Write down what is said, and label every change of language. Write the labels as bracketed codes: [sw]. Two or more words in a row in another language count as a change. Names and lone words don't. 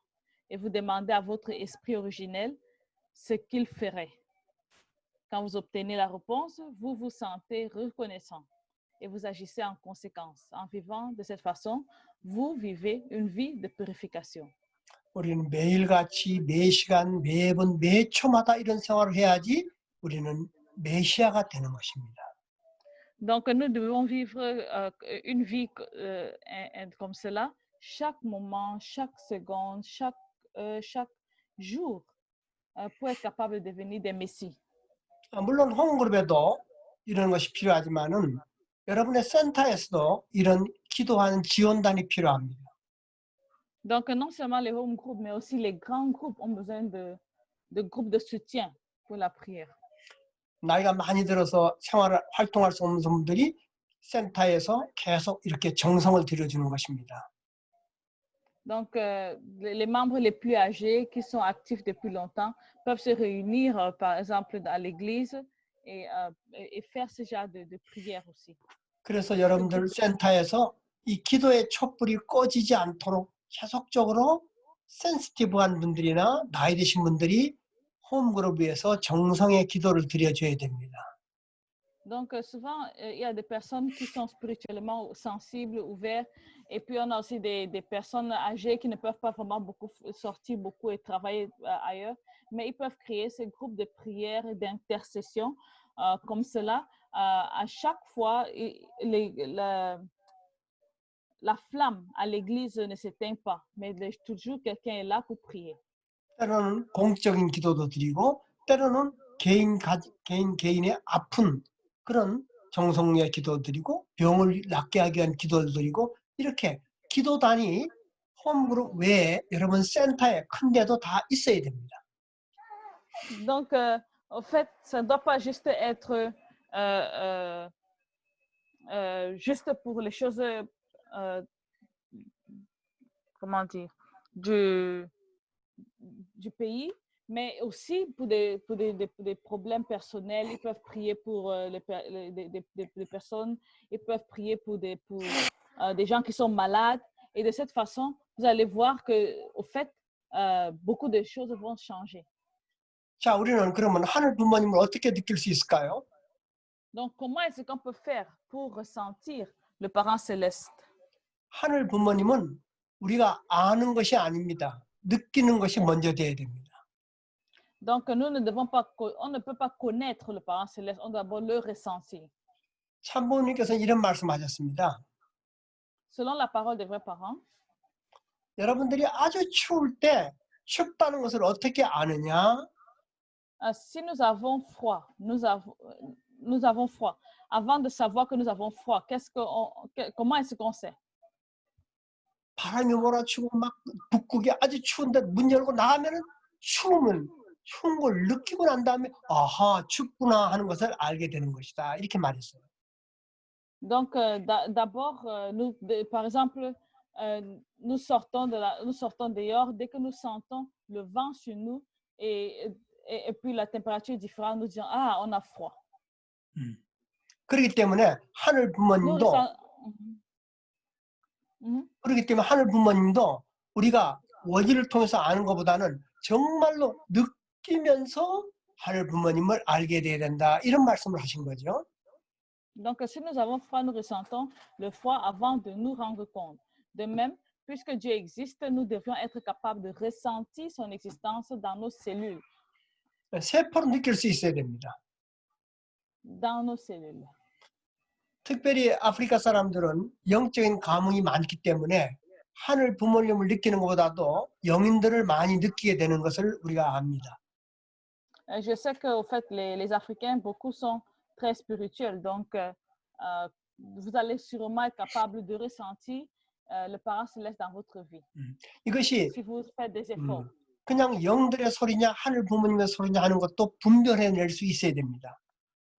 [fr] Et vous demandez à votre esprit originel ce qu'il ferait. Quand vous obtenez la réponse, vous vous sentez reconnaissant et vous agissez en conséquence. En vivant de cette façon, vous vivez une vie de purification. [ko] 우리는 매일같이 매시간, 매분, 매초마다 이런 생활을 해야지 우리는 메시아가 되는 것입니다. [fr] Donc, nous devons vivre une vie comme cela, chaque moment, chaque seconde, chaque jour, pour être capable de devenir des messies. [ko] 물론 홈그룹에도 이런 것이 필요하지만은 여러분의 센터에서도 이런 기도하는 지원단이 필요합니다. [fr] Donc, non seulement les [en] home groups, [fr] mais aussi les grands groupes ont besoin de groupes de soutien pour la prière. [ko] 나이가 많이 들어서 활동할 수 없는 분들이 센터에서 계속 이렇게 정성을 들여주는 것입니다. [fr] Donc, les membres les plus âgés qui sont actifs depuis longtemps peuvent se réunir, par exemple, à l'église et faire ce genre de prière aussi. [ko] 그래서 여러분들 센터에서 이 기도의 촛불이 꺼지지 않도록 계속적으로 센시티브한 분들이나 나이 드신 분들이 홈그룹 위해서 정성의 기도를 드려줘야 됩니다. [fr] Donc, souvent, il y a des personnes qui sont spirituellement sensibles, ouvertes, et puis on a aussi des personnes âgées qui ne peuvent pas vraiment sortir beaucoup et travailler ailleurs, mais ils peuvent créer ces groupes de prière et d'intercession comme cela. À chaque fois, la flamme à l'église ne s'éteint pas, mais toujours quelqu'un est là pour prier. [ko] 때로는 공적인 기도도 드리고 때로는 개인의 아픈 그런 정성의 기도 드리고 병을 낫게 하기 위한 기도를 드리고 이렇게 기도단이 홈그룹 외에 여러분 센터에 큰 데도 다 있어야 됩니다. [fr] Donc, en fait, ça ne doit pas juste être juste pour les choses, comment dire, du pays, mais aussi pour des problèmes personnels. Ils peuvent prier pour des personnes, ils peuvent prier pour des gens qui sont malades. Et de cette façon, vous allez voir que, au fait, beaucoup de choses vont changer. [ko] 자, 우리는 그러면 하늘 부모님을 어떻게 느낄 수 있을까요? [fr] Donc, comment est-ce qu'on peut faire pour ressentir le parent céleste? [ko] 하늘 부모님은 우리가 아는 것이 아닙니다. 느끼는 것이 먼저 돼야 됩니다. [fr] Donc, on ne peut pas connaître le parent céleste, on doit d'abord le ressentir. [ko] 참부모님께서는 이런 말씀하셨습니다. [fr] Selon la parole des vrais parents, [ko] 여러분들이 아주 추울 때 춥다는 것을 어떻게 아느냐? [fr] Si nous avons froid, nous avons froid. Avant de savoir que nous avons froid, comment est-ce qu'on sait? [ko] 바람이 몰아치고 막 북극이 아주 추운데 문 열고 나가면은 추운 걸 느끼고 난 다음에 아하 춥구나 하는 것을 알게 되는 것이다 이렇게 말했어요. [fr] Donc d'abord par exemple nous sortons dehors dès que nous sentons le vent sur nous et puis la température est différente, nous disons ah on a froid. [ko] 그렇기 때문에 하늘 부모님도 그렇기 때문에 하늘 부모님도 우리가 원리를 통해서 아는 것보다는 정말로 느끼면서 하늘 부모님을 알게 돼야 된다 이런 말씀을 하신 거죠. [fr] Donc si nous avons froid, nous ressentons le froid avant de nous rendre compte. De même, puisque Dieu existe, nous devrions être capables de ressentir son existence dans nos cellules. [ko] 세포로 느낄 수 있어야 됩니다. [fr] Dans nos cellules. [ko] 특별히 아프리카 사람들은 영적인 감흥이 많기 때문에 하늘 부모님을 느끼는 것보다도 영인들을 많이 느끼게 되는 것을 우리가 압니다. [fr] Je sais que au fait les Africains beaucoup sont très spirituels, donc vous allez sûrement être capable de ressentir le parent céleste dans votre vie. [ko] 이것이 [fr] si vous faites des efforts. [ko] 그냥 영들의 소리냐 하늘 부모님의 소리냐 하는 것도 분별해낼 수 있어야 됩니다.